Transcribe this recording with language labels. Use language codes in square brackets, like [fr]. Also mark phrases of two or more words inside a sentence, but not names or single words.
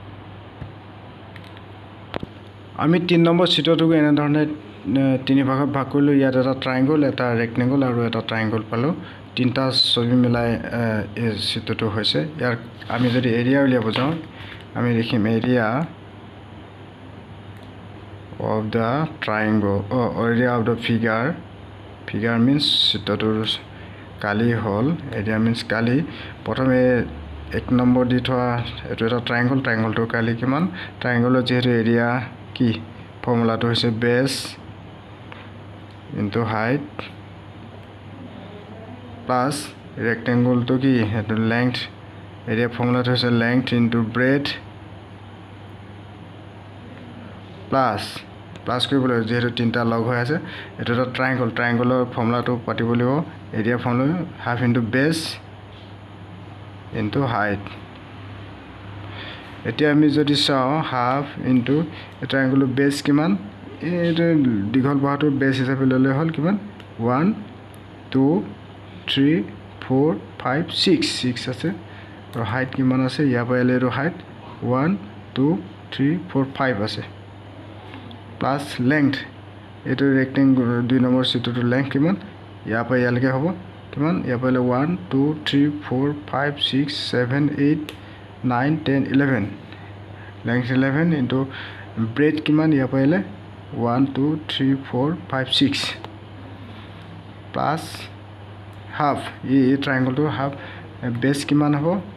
[as] আমি 3 নম্বৰ চিত্ৰটোক এনে ধৰণে তিনি ভাগত ভাগ কৰিলো ইয়াত এটা ট্ৰায়াঙ্গল এটা ৰেক্টেংগল আৰু এটা ট্ৰায়াঙ্গল পালো তিনটা ছবি মিলাই এই চিত্ৰটো হৈছে ইয়াৰ আমি যদি এৰিয়া উলিয়াব যাওঁ আমি লিখিম এৰিয়া [en] of the triangle or area of the figure means [as] চিত্ৰটোৰ কালি হল [en] area means [as] কালি প্ৰথমে 1 নম্বৰ দি থোৱা এটো এটা ট্ৰায়াঙ্গলটোৰ কালি কিমান ট্ৰায়াঙ্গলৰ যেহেতু এৰিয়া কি ফৰ্মুলাটো হৈছে [en] base into height plus rectangle [as] কি এটো length এৰিয়া ফৰ্মুলাটো হৈছে [en] length into breadth plus [as] কৰিবলৈ যেহেতু তিনটা লগ হৈ আছে এটো এটা ট্ৰায়াঙ্গলৰ ফৰ্মুলাটো পাতিব লাগিব এৰিয়া ফৰ্মুলা [en] half into base into height [as] এতিয়া আমি যদি চাও [en] half into [as] ট্ৰায়াঙ্গলৰ বেস কিমান এটা দীঘল বাহুটো বেস হিচাপে ললে হল কিমান 1 2 3 4 5 6 আছে আৰু হাইট কিমান আছে ইয়াৰ পৰা এলেৰ হাইট 1 2 3 4 5 আছে [en] plus length [as] এটো ৰেক্টেংগল 2 নম্বৰ চিত্ৰটোৰ লেংথ কিমান ইয়াৰ পৰা ইয়ালৈকে হ'ব কিমান ইয়াৰ পৰা 1 2 3 4 5 6 7 8 9 10 11 লেংথ [en] 11 into breadth [as] কিমান ইয়াৰ পৰা 1 2 3 4 5 6 [en] plus half [as] এই ট্ৰায়াঙ্গলটো [en] half base [as] কিমান হ'ব